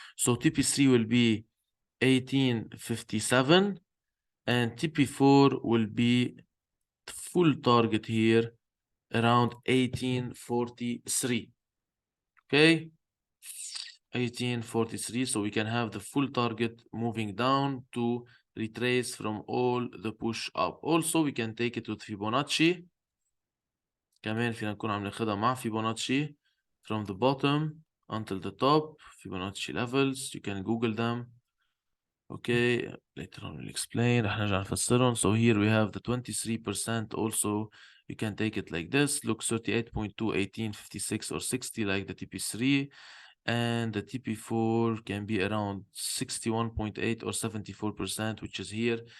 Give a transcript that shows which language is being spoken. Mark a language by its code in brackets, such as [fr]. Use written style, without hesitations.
[en] So TP3 will be 1857, and TP4 will be full target here around 1843. Okay, 1843. So we can have the full target moving down to retrace from all the push up. Also, we can take it with Fibonacci. [ar] كمان فينا نكون عم ناخدها مع فيبوناتشي [en] from the bottom until the top. Fibonacci levels, you can Google them. Okay, later on we'll explain. [ar] رح نرجع نفسرهم. [en] So here we have the 23% also. You can take it like this. Look, 38.2, 18, 56 or 60 like the TP3. And the TP4 can be around 61.8 or 74%, which is here.